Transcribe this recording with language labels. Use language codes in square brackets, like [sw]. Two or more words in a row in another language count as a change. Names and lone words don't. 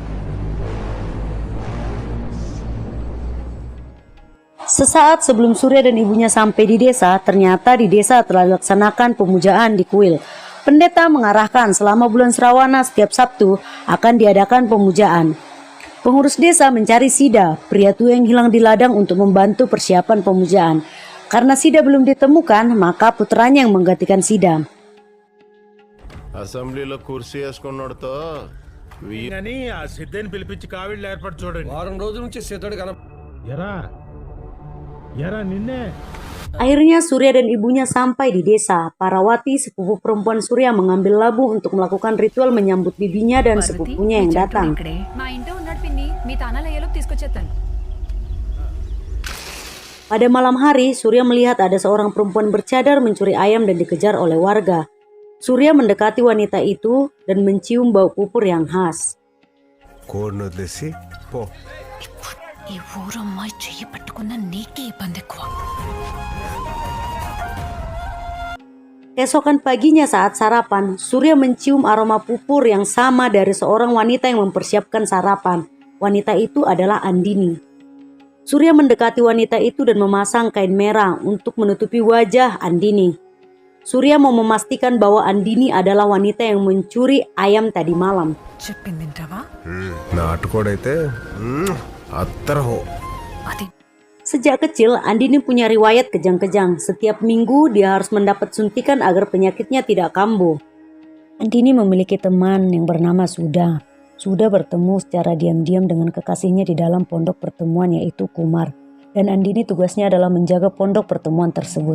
[id] Sesaat sebelum Surya dan ibunya sampai di desa, ternyata di desa telah dilaksanakan pemujaan di kuil. Pendeta mengarahkan selama bulan Srawana setiap Sabtu akan diadakan pemujaan. Pengurus desa mencari Sida, pria tua yang hilang di ladang, untuk membantu persiapan pemujaan. Karena Sida belum ditemukan, maka putranya yang menggantikan Sida. [te] అసెంబ్లీలో కుర్సీ వేసుకున్నాడుతో అని ఆ సిద్ధిని పిలిపించి కావిళ్ళు ఏర్పాటు చూడండి. వారం రోజుల నుంచి సిద్ధుడు కన ఎరా ఎరా నిన్నే [id] Akhirnya Surya dan ibunya sampai di desa. Parawati, sepupu perempuan Surya, mengambil labu untuk melakukan ritual menyambut bibinya dan sepupunya yang datang. [te] మా ఇంట్లో ఉన్నాడు పిన్ని మీ తానాలు అయ్యేలోపు తీసుకొచ్చేస్తాను. [id] Pada malam hari, Surya melihat ada seorang perempuan bercadar mencuri ayam dan dikejar oleh warga. Surya mendekati wanita itu dan mencium bau pupur yang khas. [te] కోడ్ను వదిలేసి పో. ఈ ఊరమ్మాయి చెయ్యి పట్టుకున్న నీకే ఇబ్బంది ఎక్కువ. [id] Keesokan paginya saat sarapan, Surya mencium aroma pupur yang sama dari seorang wanita yang mempersiapkan sarapan. Wanita itu adalah Andini. Surya mendekati wanita itu dan memasang kain merah untuk menutupi wajah Andini. Surya mau memastikan bahwa Andini adalah wanita yang mencuri ayam tadi malam. [te] చెప్పింది వింటావా? నాటుకోడైతే అత్తరహో. అది [id] Sejak kecil, Andini punya riwayat kejang-kejang. Setiap minggu dia harus mendapat suntikan agar penyakitnya tidak kambuh. Andini memiliki teman yang bernama Suda. Suda bertemu secara diam-diam dengan kekasihnya di dalam pondok pertemuan, yaitu Kumar. Dan Andini tugasnya adalah menjaga pondok pertemuan tersebut.